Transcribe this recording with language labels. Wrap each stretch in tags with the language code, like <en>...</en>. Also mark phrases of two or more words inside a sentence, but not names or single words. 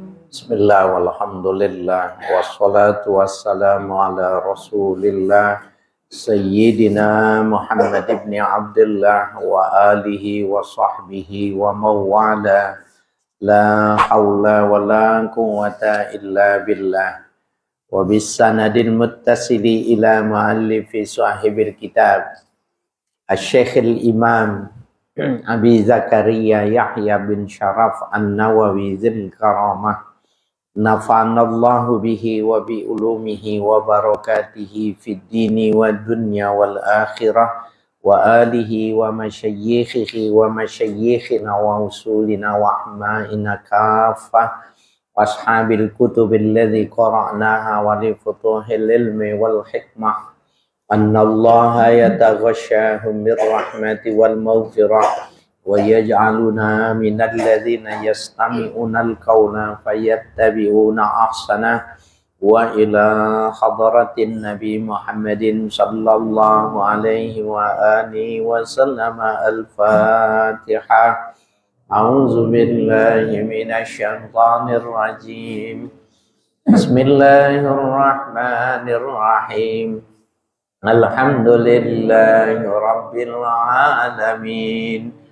<ar>بسم الله والحمد لله والصلاة والسلام على رسول الله سيدنا محمد بن عبد الله وآله وصحبه ومولاه لا حول ولا قوة إلا بالله وبسند المتصل إلى مؤلف صاحب الكتاب الشيخ الإمام أبي زكريا يحيى بن شرف النووي ذو الكرامة نفعنا الله به و وبعلومه وبركاته في الدين والدنيا والآخرة وآله ومشايخه ومشايخنا وأصولنا وأحمائنا كافة وأصحاب الكتب الذي قرأناها ولفتوح العلم والحكمة أن الله يتغشاهم بالرحمة والمغفرة ويجعلنا من الذين يستمعون القول فيتبعون أحسن وإلى حضرة النبي محمد صلى الله عليه وعلى آله وسلم الفاتحة. أعوذ بالله من الشيطان الرجيم. بسم الله الرحمن الرحيم. الحمد لله رب العالمين.</ar>